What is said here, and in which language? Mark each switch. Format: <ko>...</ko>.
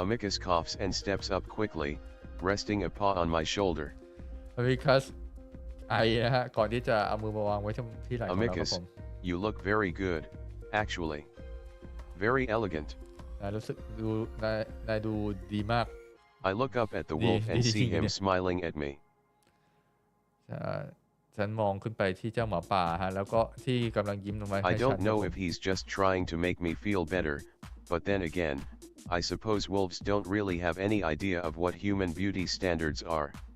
<en>Amicus coughs and steps up quickly, resting a paw on my shoulder.</en> <th>Amicus ไอนะฮะก่อนที่จะเอามือมาวางไว้ที่ไหล่ของเราครับ</th> <en>Amicus,</en> <th>ผม</th> <en>you look very good, actually. Very elegant.</en> <th>รู้สึกนายดูดีมาก</th> <en>I look up at the wolf and see him smiling at me.</en> <th>ฉันมองขึ้นไปที่เจ้าหมาป่าฮะแล้วก็ที่กำลังยิ้มลงมาให้</th> <en>I</en> <th>ฉัน</th> <en>don't know if he's just trying to make me feel better, but then again, I suppose wolves don't really have any idea of what human beauty standards are.</en>